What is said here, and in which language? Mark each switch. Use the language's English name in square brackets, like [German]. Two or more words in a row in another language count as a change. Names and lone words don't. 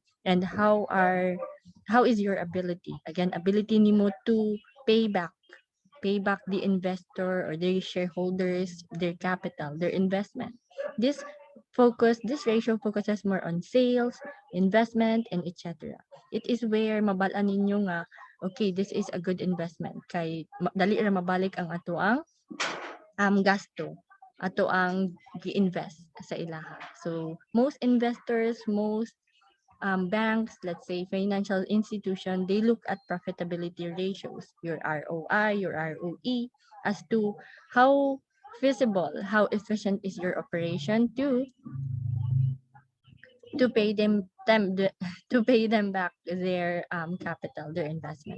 [English] And how is your ability? Again, ability nimo to pay back the investor or the shareholders, their capital, their investment. This ratio focuses more on sales, investment, and etc. It is where [Cebuano] mabalaan ninyo nga, [English] okay, this is a good investment. [Cebuano] Kay dali ra mabalik ang ato ang gasto ato ang gi-invest sa ilaha. [English] So most investors, most banks, let's say financial institution, they look at profitability ratios, your ROI, your ROE, as to how feasible, how efficient is your operation to pay to pay them back their capital, their investment.